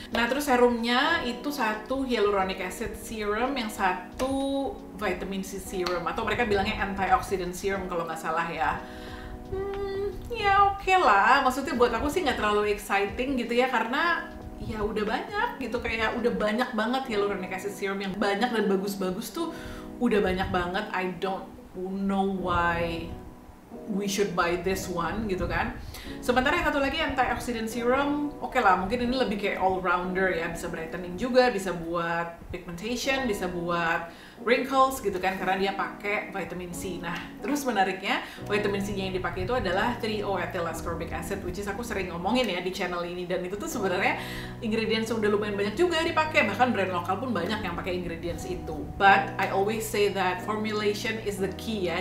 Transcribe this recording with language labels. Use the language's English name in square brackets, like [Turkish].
[Indonesian] Nah, terus serumnya itu 1 hyaluronic acid serum, yang 1 vitamin C serum, atau mereka bilangnya antioxidant serum kalau nggak salah ya. Ya oke lah, maksudnya buat aku sih nggak terlalu exciting gitu ya, karena ya udah banyak gitu, kayak udah banyak banget hyaluronic acid serum yang banyak dan bagus-bagus tuh udah banyak banget. [English] I don't know why we should buy this one [Indonesian] gitu kan. Sementara yang satu lagi antioxidant serum, oke lah, mungkin ini lebih kayak all rounder ya, bisa brightening juga, bisa buat pigmentation, bisa buat wrinkles gitu kan, karena dia pakai vitamin C. Nah, terus menariknya vitamin C-nya yang dipakai itu adalah 3-O-ethyl ascorbic acid, [English] which is [Indonesian] aku sering ngomongin ya di channel ini, dan itu tuh sebenarnya ingredients udah lumayan banyak juga dipakai, bahkan brand lokal pun banyak yang pakai ingredients itu. [English] But I always say that formulation is the key ya.